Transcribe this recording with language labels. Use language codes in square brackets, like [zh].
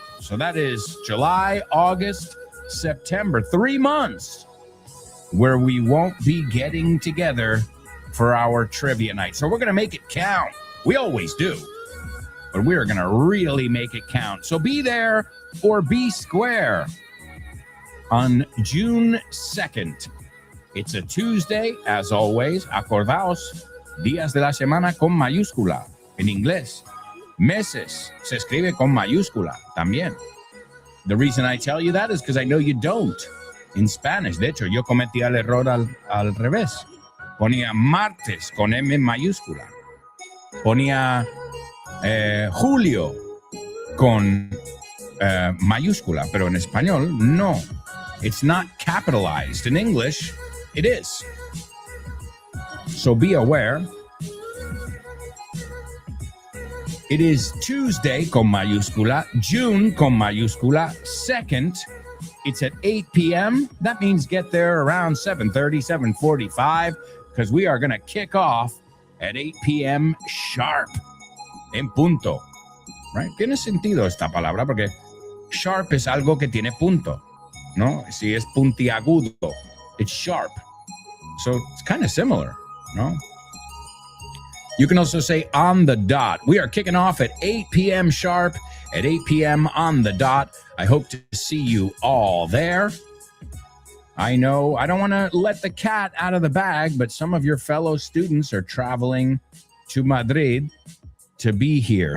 [en] So that is July, August, September, 3 months where we won't be getting together for our trivia night. So we're going to make it count. We always do. But we're going to really make it count. So be there or be square on June 2nd. It's a Tuesday, as always. [es] Acordaos, Días de la semana con mayúscula en inglés. Meses se escribe con mayúscula también. [en] The reason I tell you that is because I know you don't in Spanish. [es] De hecho, yo cometí el error al revés. Ponía martes con M mayúscula. Ponía julio con mayúscula, pero en español no. [en] It's not capitalized. In English, it is. So be aware. It is Tuesday [es] con mayúscula, [en] June con mayúscula, 2nd. It's at 8 p.m. That means get there around 7:30, 7:45, because we are going to kick off at 8 p.m. sharp. [es] En punto. [en] Right? [es] Tiene sentido esta palabra porque sharp es algo que tiene punto, ¿no? Si es puntiagudo, [en] it's sharp. So it's kind of similar, no? You can also say on the dot. We are kicking off at 8 p.m. sharp, at 8 p.m. on the dot. I hope to see you all there. I know I don't want to let the cat out of the bag, but some of your fellow students are traveling to Madrid to be here.